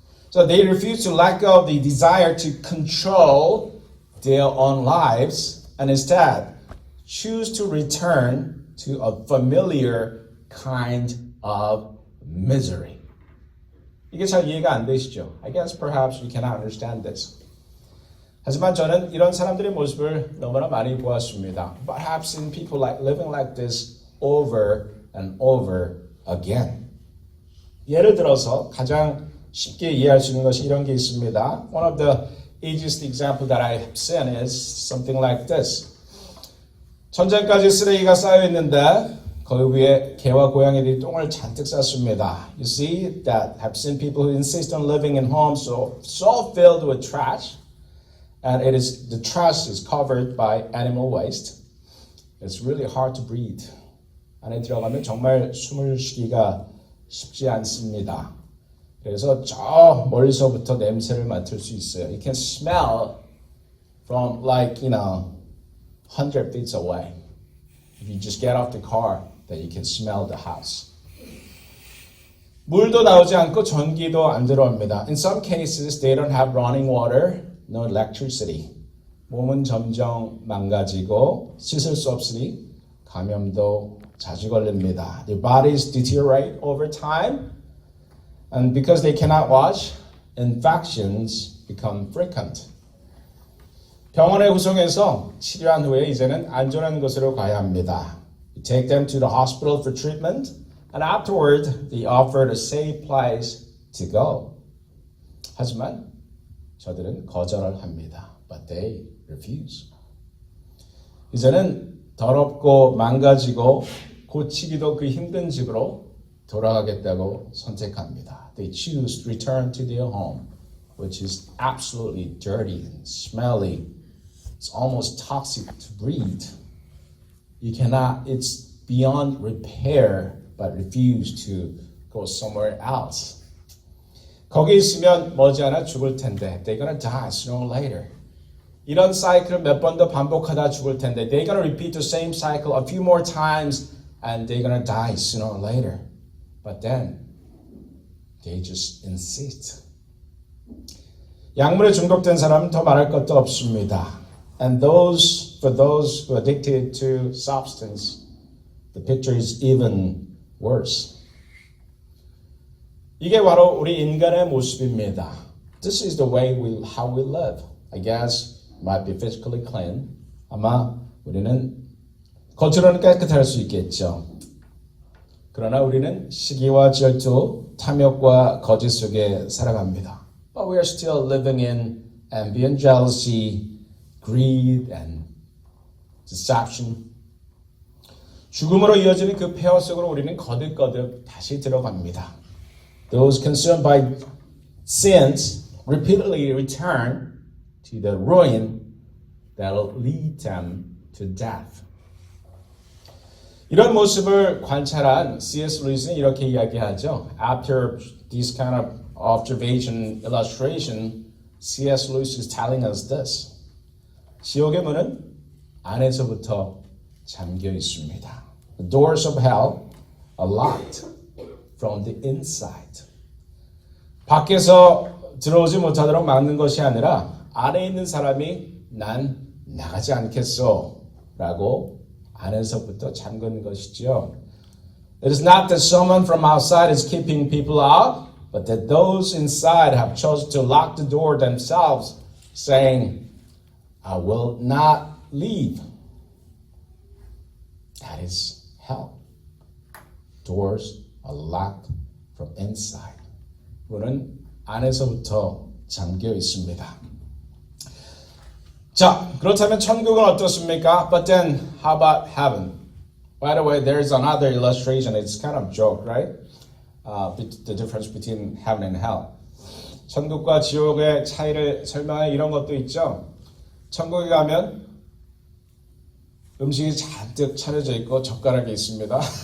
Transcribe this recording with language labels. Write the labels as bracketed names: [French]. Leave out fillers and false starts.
[English] So they refuse to let go of the desire to control their own lives and instead choose to return to a familiar kind of misery. [Korean] 이게 잘 이해가 안 되시죠? [English] I guess perhaps you cannot understand this. [Korean] 하지만 저는 이런 사람들의 모습을 너무나 많이 보았습니다. [English] Perhaps in people living like this over and over again. [Korean] 예를 들어서 가장 쉽게 이해할 수 있는 것이 이런 게 있습니다. [English] One of the easiest example that I have seen is something like this. [Korean] 천장까지 쓰레기가 쌓여 있는데 거기 위에 개와 고양이들이 똥을 잔뜩 쌌습니다. [English] You see that have seen people who insist on living in homes so filled with trash, and the trash is covered by animal waste. It's really hard to breathe. [Korean] 안에 들어가면 정말 숨을 쉬기가 쉽지 않습니다. 그래서 저 멀리서부터 냄새를 맡을 수 있어요. [English] You can smell from 100 feet away. If you just get off the car, then you can smell the house. [Korean] 물도 나오지 않고 전기도 안 들어옵니다. [English] In some cases, they don't have running water, no electricity. [Korean] 몸은 점점 망가지고 씻을 수 없으니 감염도 자주 걸립니다. [English] Their bodies deteriorate over time, and because they cannot wash, infections become frequent. [Korean] 병원에 후송해서 치료한 후에 이제는 안전한 곳으로 가야 합니다. [English] You take them to the hospital for treatment, and afterward, they offer a safe place to go. [Korean] 하지만 저들은 거절을 합니다. [English] But they refuse. [Korean] 이제는 더럽고 망가지고 고치기도 그 힘든 집으로 돌아가겠다고 선택합니다. [English] They choose to return to their home, which is absolutely dirty and smelly. It's almost toxic to breathe. It's beyond repair, but refuse to go somewhere else. [Korean] 거기 있으면 머지않아 죽을 텐데, [English] they're gonna die sooner or later. [Korean] 이런 사이클을 몇 번 더 반복하다 죽을 텐데, [English] they're gonna repeat the same cycle a few more times, and they're gonna die sooner or later. But then, they just insist. [Korean] 약물에 중독된 사람은 더 말할 것도 없습니다. [English] And for those who are addicted to substance, the picture is even worse. [Korean] 이게 바로 우리 인간의 모습입니다. [English] This is the way how we live. I guess might be physically clean. [Korean] 아마 우리는 겉으로는 깨끗할 수 있겠죠. 그러나 우리는 시기와 질투, 탐욕과 거짓 속에 살아갑니다. [English] But we are still living in envy, jealousy, greed, and deception. [Korean] 죽음으로 이어지는 그 폐허 속으로 우리는 거듭거듭 다시 들어갑니다. [English] Those consumed by sins repeatedly return to the ruin that will lead them to death. [Korean] 이런 모습을 관찰한 C.S. 루이스는 이렇게 이야기하죠. [English] After this kind of observation, illustration, C.S. Lewis is telling us this. [Korean] 지옥의 문은 안에서부터 잠겨 있습니다. [English] The doors of hell are locked from the inside. [Korean] 밖에서 들어오지 못하도록 막는 것이 아니라 안에 있는 사람이 난 나가지 않겠어 라고 안에서부터 잠그는 것이죠. [English] It is not that someone from outside is keeping people out, but that those inside have chosen to lock the door themselves, saying, I will not leave. That is hell. Doors are locked from inside. [Korean] 문은 안에서부터 잠겨 있습니다. 자, 그렇다면 천국은 어떻습니까? [English] But then, how about heaven? By the way, there is another illustration. It's kind of a joke, right? the difference between heaven and hell. [Korean] 천국과 지옥의 차이를 설명해 이런 것도 있죠. 천국에 가면 음식이 잔뜩 차려져 있고 젓가락이 있습니다.